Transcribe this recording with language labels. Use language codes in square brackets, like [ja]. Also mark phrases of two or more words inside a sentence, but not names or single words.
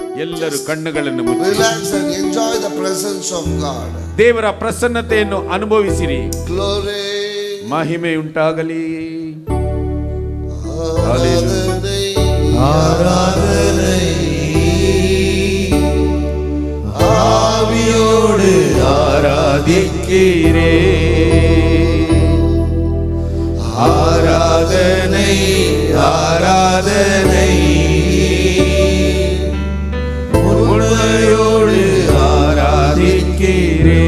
[kn] ಎಲ್ಲರೂ ಕಣ್ಣುಗಳನ್ನು ಮುಚ್ಚಿ [en] relax and enjoy the presence of God. [kn] ದೇವರ ಪ್ರಸನ್ನತೆಯನ್ನು ಅನುಭವಿಸಿರಿ. Glory. ಮಹಿಮೆ ಉಂಟಾಗಲಿ. ಆರಾಧನೆ [ta] ஆராதனை ஆவியோடு ஆராதிக்கிறே ஆராதனை ஆராதனை உண்மையோடு ஆராதிக்கிறே